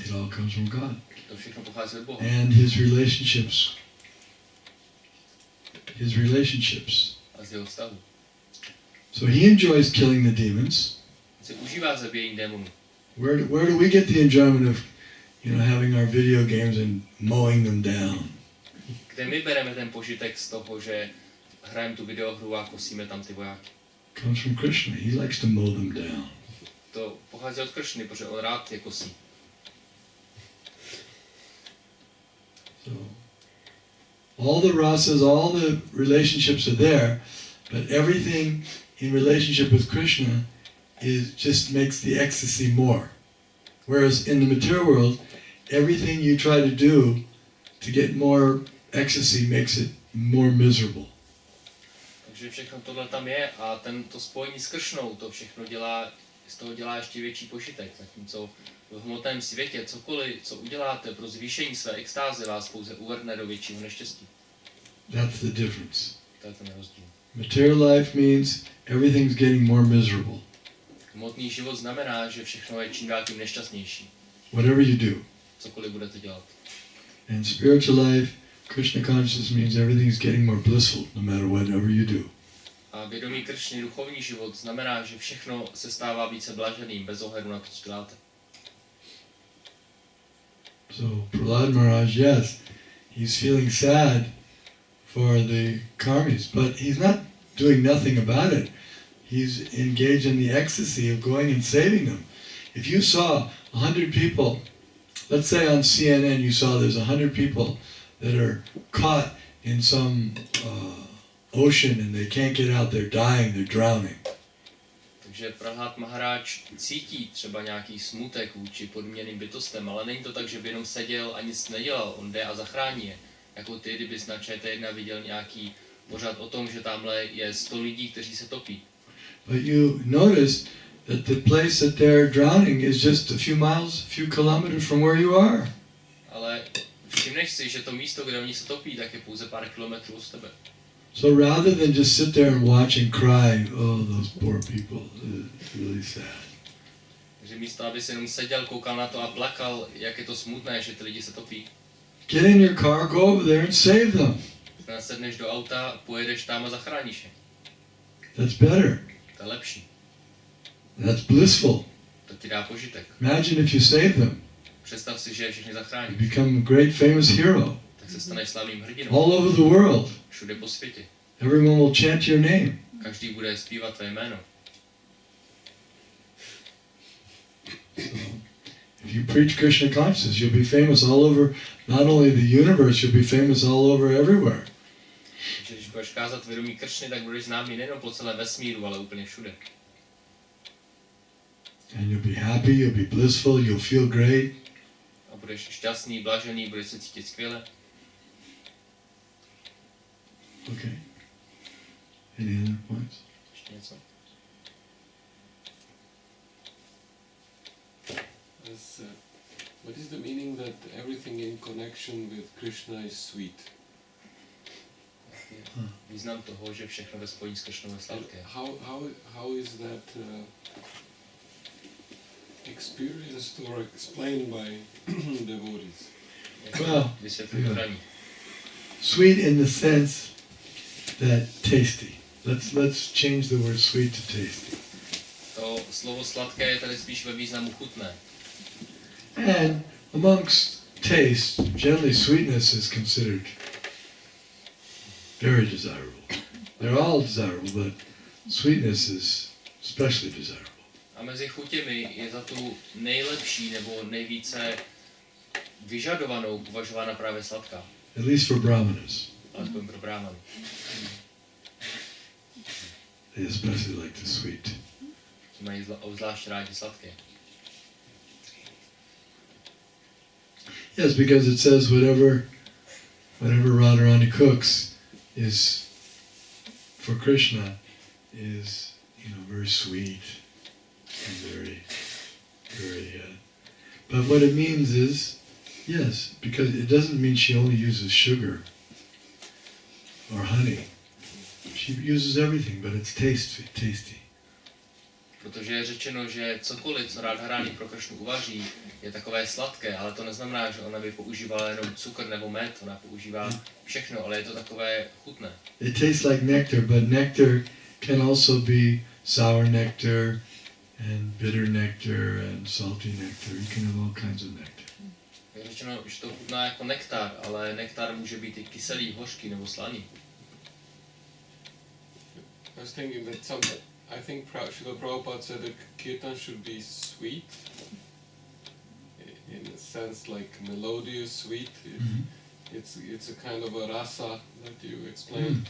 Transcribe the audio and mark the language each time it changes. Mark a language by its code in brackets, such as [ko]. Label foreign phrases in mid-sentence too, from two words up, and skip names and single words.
[en] It all comes from God. [cs] To všechno pochází od Boha. [en] And his relationships. [cs] A z jeho vztahu. [en] So he enjoys killing the demons. [cs] Se užívá zabíjení démonů. [en] Where do we get the enjoyment of, having our video games and mowing them down? [cs] Kde my bereme ten požitek z toho, že hrajeme tu videohru a kosíme tam ty vojáky? [en] Comes from Krishna. He likes to mow them down. [cs] To pochází od Kršny, protože on rád je kosí. [en] So, all the rasas, all the relationships are there, but everything in relationship with Krishna just makes the ecstasy more. Whereas in the material world, everything you try to do to get more ecstasy makes it more miserable. [cs] Takže všechno tohle tam je a to spojení s Kršnou, to všechno z toho dělá ještě větší požitek. Zatímco v hmotném světě cokoliv, co uděláte pro zvýšení své extáze, vás pouze uvrhne do většího neštěstí. [en] That's the difference. [cs] To je ten rozdíl. [en] Material life means everything's getting more miserable. [cs] Hmotný život znamená, že všechno je čím dál tím nešťastnější. [en] Whatever you do. [cs] Cokoliv budete dělat. [en] And spiritual life, Krishna consciousness means everything's getting more blissful no matter whatever you do. [cs] A vědomí Kršny, duchovní život, znamená, že všechno se stává více blaženým, bez ohledu na to, co děláte. [en] So Prahlad Maharaj, yes, he's feeling sad for the karmis, but he's not doing nothing about it. He's engaged in the ecstasy of going and saving them. If you saw 100 people, let's say on CNN you saw there's 100 people that are caught in some ocean and they can't get out, they're dying, they're drowning. [cs] Takže Prahlad Maharaj cítí třeba nějaký smutek vůči podměným bytostem, ale není to tak, že by jenom seděl a nic nedělal, on jde a zachrání je. Jako ty, kdybys na ČT1 viděl nějaký pořad o tom, že tamhle je 100 lidí, kteří se topí. [en] But you notice that the place that they're drowning is just a few miles, a few kilometers from where you are. [cs] Ale všimneš si, že to místo, kde oni se topí, tak je pouze pár kilometrů od tebe. [en] So rather than just sit there and watch and cry, oh, those poor people, it's really sad. [cs] Takže místo, aby si jenom seděl, koukal na to a plakal, jak je to smutné, že ty lidi se topí. [en] Get in your car, go over there and save them. [cs] Nasedneš do auta, pojedeš tam a zachráníš je. [en] That's better. [cs] To je lepší. [en] That's blissful. [cs] To ti dá požitek. [en] Imagine if you save them. [cs] Představ si, že je všechny [en] You [cs] zachráníš. [en] become a great famous hero. [cs] Tak se staneš slavným hrdinou. [en] All over the world. [cs] Všude po světě. [en] Everyone will chant your name. [cs] Každý bude zpívat tvé jméno. [en] If you preach Krishna consciousness, you'll be famous all over, not only the universe, you'll be famous all over everywhere. [cs] Takže když budeš kázat vědomí Kršny, tak budeš známý nejen po celém vesmíru, ale úplně všude. [en] And you'll be happy, you'll be blissful, you'll feel great. [cs] A budeš šťastný, blažený, budeš se cítit skvěle. [en] Okay. Any other points? [cs] Ještě něco? [en] What is the meaning that everything in connection with Krishna is sweet? [cs] Význam toho, že všechno ve spojení s Kršnou je sladké. [en] How is that experienced or explained by devotees? Well, [cs] Vysvětluji [en] yeah. [cs] hraní. [en] Sweet in the sense that tasty. Let's change the word sweet to tasty. [cs] To slovo sladké je tady spíš ve významu chutné. [en] And amongst taste, generally sweetness is considered very desirable. They're all desirable, but sweetness is especially desirable. [cs] A mezi chutěmi je za tu nejlepší nebo nejvíce vyžadovanou považována právě sladká. [en] At least for brahmanas. [cs] Alespoň pro brámany. [en] They especially like the sweet. [cs] Ti mají obzvlášť rádi sladké. [en] Yes, because it says whatever Radharani cooks is for Krishna is very sweet and very But what it means is, yes, because it doesn't mean she only uses sugar or honey. She uses everything, but it's tasty. [cs] Protože je řečeno, že cokoliv, co Radharani pro Kršnu uvaří, je takové sladké, ale to neznamená, že ona by používala jenom cukr nebo med, ona používá všechno, ale je to takové chutné. [en] It tastes like nectar, but nectar can also be sour nectar and bitter nectar and salty nectar. You can have all kinds of nectar. [cs] Je řečeno, že to chutná jako nektar, ale nektar může být i kyselý, hořký nebo slaný. [en] I was thinking that I think Srila Prabhupada said that kirtan should be sweet, in a sense like melodious, sweet. It's a kind of a rasa that you explained.